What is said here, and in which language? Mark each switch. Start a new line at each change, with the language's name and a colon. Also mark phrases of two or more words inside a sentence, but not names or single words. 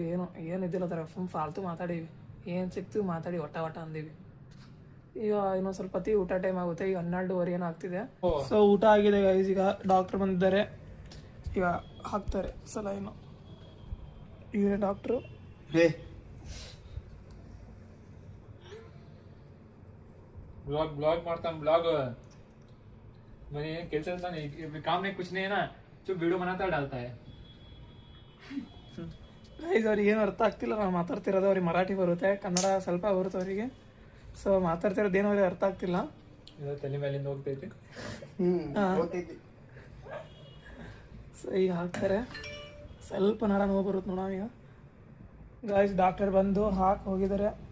Kannada: ಏನಿದ್ದಿಲ್ಲ ಥರ ಫಾಲ್ತು ಮಾತಾಡೀವಿ. ಏನು ಸಿಕ್ತೀವಿ ಮಾತಾಡಿ ಒಟ್ಟ ಅಂದೀವಿ. ಈಗ ಇನ್ನೊಂದು ಸ್ವಲ್ಪ ಹೊತ್ತಿಗೆ ಊಟ ಟೈಮ್ ಆಗುತ್ತೆ. ಈಗ 12:15 ಏನೋ ಆಗ್ತಿದೆ. ಸೊ ಊಟ ಆಗಿದೆ ಗೈಸ್. ಈಗ ಡಾಕ್ಟ್ರ್ ಬಂದಿದ್ದಾರೆ, ಈಗ ಹಾಕ್ತಾರೆ ಸಲೈನು. ಇವರೇ ಡಾಕ್ಟ್ರು.
Hindi: ब्लॉग मारता हूँ। ब्लॉग मैंने कैसे काम में कुछ नहीं है ना, जो वीडियो बनाता है डालता है।
Kannada: ಅವ್ರಿಗೆ ಏನು ಅರ್ಥ ಆಗ್ತಿಲ್ಲ ನಾನು ಮಾತಾಡ್ತಿರೋದು. ಅವ್ರಿಗೆ ಮರಾಠಿ ಬರುತ್ತೆ, ಕನ್ನಡ ಸ್ವಲ್ಪ ಬರುತ್ತೆ ಅವರಿಗೆ. ಸೊ ಮಾತಾಡ್ತಿರೋದು ಏನೋ ಅವ್ರಿಗೆ ಅರ್ಥ ಆಗ್ತಿಲ್ಲ. ತಲೆ ಮೇಲಿಂದ ಹೋಗ್ತೈತಿ. ಸೊ ಈಗ ಹಾಕ್ತಾರೆ. ಸ್ವಲ್ಪ ನಡ ನೋವು ಬರುತ್ತೆ ನೋಡ. ಈಗ ಗಾಯ್ಸ್ ಡಾಕ್ಟರ್ ಬಂದು ಹಾಕಿ ಹೋಗಿದ್ದಾರೆ.